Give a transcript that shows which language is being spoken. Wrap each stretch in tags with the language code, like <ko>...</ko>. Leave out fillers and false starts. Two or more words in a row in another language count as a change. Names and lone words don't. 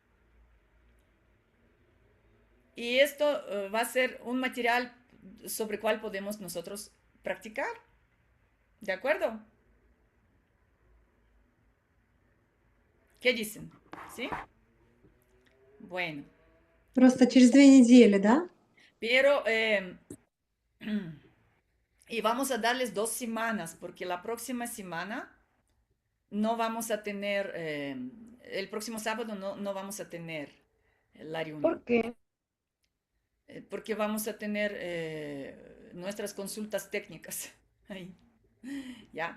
<es>Y esto va a ser un material sobre el cual podemos nosotros practicar. ¿De acuerdo? ¿Qué dicen? ¿Sí? Bueno,</es> <ru>Просто через 2 недели, да?</ru> <es>pero y vamos a darles 2 semanas porque la próxima semana no vamos a tener, el próximo sábado no vamos a tener la reunión. ¿Por qué? Porque vamos a tener nuestras consultas técnicas ahí, ¿ya?</es>